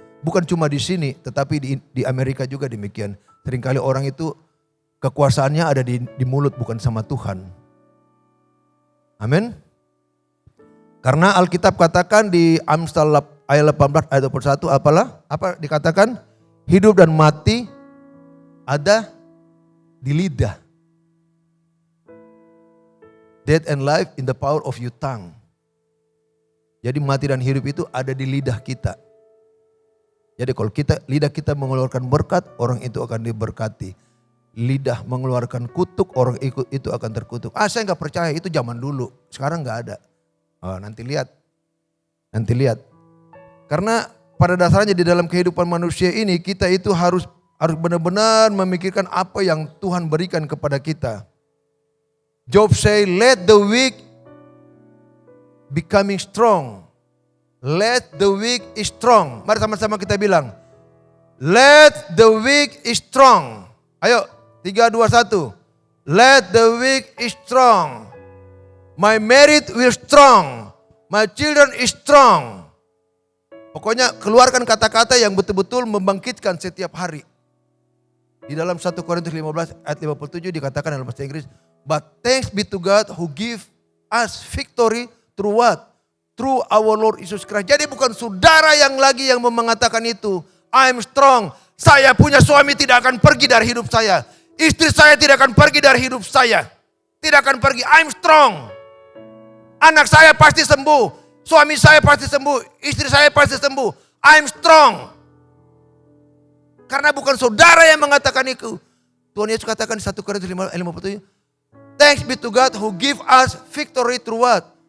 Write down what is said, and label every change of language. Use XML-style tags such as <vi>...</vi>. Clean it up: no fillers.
<id>Bukan cuma di sini tetapi di Amerika juga demikian. Seringkali orang itu kekuasaannya ada di mulut bukan sama Tuhan. Amin. Karena Alkitab katakan di Amsal ayat 18 ayat 21 apa dikatakan? Hidup dan mati ada di lidah.</id> <en>Death and life in the power of your tongue.</en> <id>Jadi mati dan hidup itu ada di lidah kita. Jadi kalau lidah kita mengeluarkan berkat, orang itu akan diberkati. Lidah mengeluarkan kutuk, orang itu akan terkutuk. Saya gak percaya, itu zaman dulu. Sekarang gak ada. Oh, nanti lihat. Karena pada dasarnya di dalam kehidupan manusia ini kita itu harus benar-benar memikirkan apa yang Tuhan berikan kepada kita.</id> <en>Job say, let the weak becoming strong. Let the weak is strong.</en> <id>Mari sama-sama kita bilang,</id> <en>Let the weak is strong.</en> <id>Ayo,</id> <en>3, 2, 1. Let the weak is strong. My married will strong. My children is strong.</en> <id>Pokoknya keluarkan kata-kata yang betul-betul membangkitkan setiap hari. Di dalam 1 Korintus 15 ayat 57 dikatakan dalam bahasa Inggris,</id> <en>but thanks be to God who give us victory through what? Through our Lord Jesus Christ.</en> <id>Jadi bukan saudara yang mengatakan itu.</id> <en>I'm strong.</en> <id>Saya punya suami tidak akan pergi dari hidup saya. Istri saya tidak akan pergi dari hidup saya. Tidak akan pergi.</id> <en>I'm strong.</en> <id>Anak saya pasti sembuh. Suami saya pasti sembuh. Istri saya pasti sembuh.</id> <en>I'm strong.</en> <id>Karena bukan saudara yang mengatakan itu. Tuhan Yesus katakan di 1 Korintus 15:57.</id> <en>Thanks be to God who give us victory through what?</en>